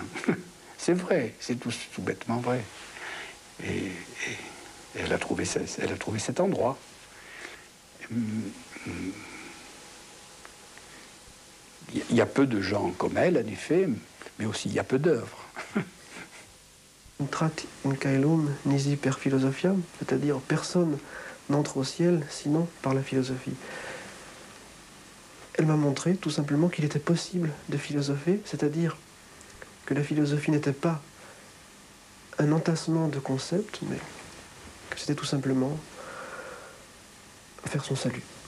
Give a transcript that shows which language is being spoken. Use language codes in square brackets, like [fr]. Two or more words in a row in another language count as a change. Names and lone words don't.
[fr] C'est vrai, c'est tout bêtement vrai. Et elle a trouvé cet endroit. Il y a peu de gens comme elle, en effet, mais aussi il y a peu d'œuvres. [la] Intrat in caelum nisi per philosophiam, [fr] c'est-à-dire personne n'entre au ciel sinon par la philosophie. Elle m'a montré tout simplement qu'il était possible de philosopher, c'est-à-dire que la philosophie n'était pas un entassement de concepts, mais que c'était tout simplement faire son salut.